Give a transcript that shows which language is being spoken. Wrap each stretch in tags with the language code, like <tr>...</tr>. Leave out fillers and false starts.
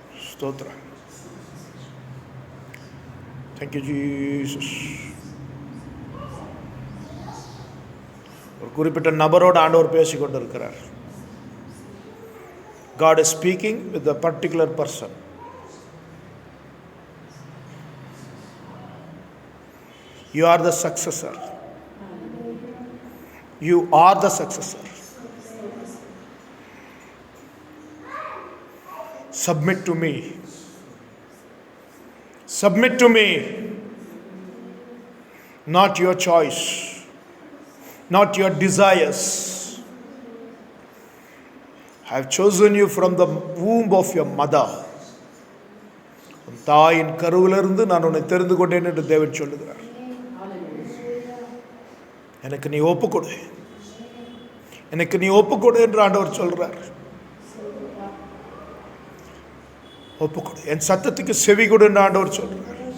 <en>Stotra. Thank you Jesus.</en> <ta>ஒரு குறிப்பிட்ட நபரோடு ஆண்டவர் பேசிக் கொண்டிருக்கிறார்.</ta> <en>God is speaking with a particular person. You are the successor. You are the successor. Submit to me. Submit to me. Not your choice, not your desires. I have chosen you from the womb of your mother.</en> <ta>உன் தாயின் கருவிலிருந்து நான் உன்னை தெரிந்து கொண்டேன் என்று தேவன் சொல்லுகிறார். எனக்கு நீ ஒப்புக்கொடு, எனக்கு நீ ஒப்புக்கொடு என்று ஆண்டவர் சொல்றார். ஒப்புக்கொடு, என் சத்தத்துக்கு செவி கொடு என்று ஆண்டவர் சொல்றார்.</ta>